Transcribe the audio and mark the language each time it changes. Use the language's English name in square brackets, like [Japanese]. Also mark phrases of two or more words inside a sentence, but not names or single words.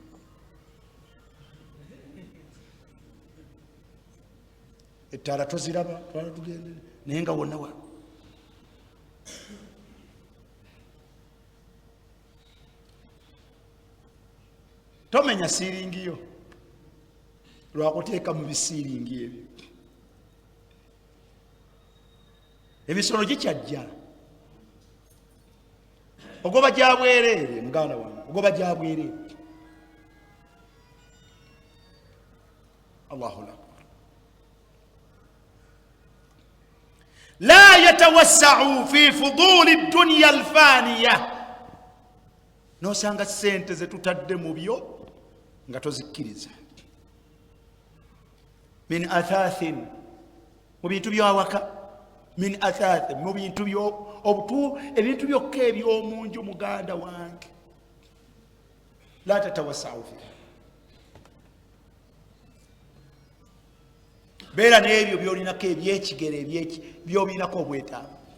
[Ganda] ettaala toziraba twala tugendere naye nga wonna wa tomenya siiringi yo lwakuteeka mu bisiiringi ebyo emisolo gikyajja ogoba gyabwereere muganda wange ogoba gyabwereere [Arabic] الله أكبر لا يتوسع في فضول الدنيا الفانية [Ganda] nosanga sente zetutadde mu byo nga tozikkiriza [Arabic] من أثاث [Ganda] mu bintu byawaka [Arabic] من أثاث [Ganda] mu bintu obutu ebintu byokka eby'omunju muganda wange [Arabic] لا تتوسع في [Ganda] beera n'ebyo byolinako ebyekigere byobirinako obwetaavu